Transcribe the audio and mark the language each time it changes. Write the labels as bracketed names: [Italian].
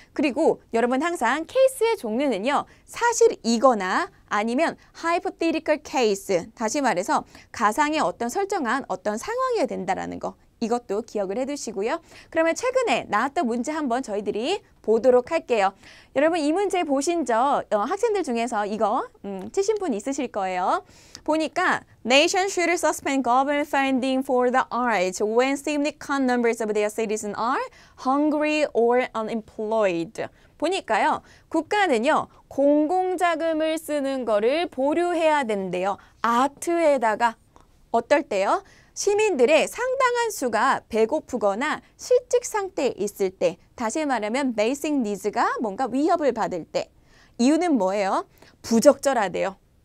[Korean] 그리고 여러분 항상 케이스의 종류는요. 사실이거나 아니면 [English] hypothetical case, [Korean] 다시 말해서 가상의 어떤 설정한 어떤 상황이어야 된다는 거. 이것도 기억을 해두시고요. 그러면 최근에 나왔던 문제 한번 저희들이 보도록 할게요. 여러분 이 문제 보신 적 학생들 중에서 이거 치신 분 있으실 거예요. [English] 보니까 Nation should suspend government funding for the arts when significant numbers of their citizens are hungry or unemployed. [Korean] 보니까요. 국가는요. 공공자금을 쓰는 거를 보류해야 된대요. 아트에다가 어떨 때요? 시민들의 상당한 수가 배고프거나 실직 상태에 있을 때, 다시 말하면 베이직 니즈가 뭔가 위협을 받을 때. 이유는 뭐예요? 부적절하대요.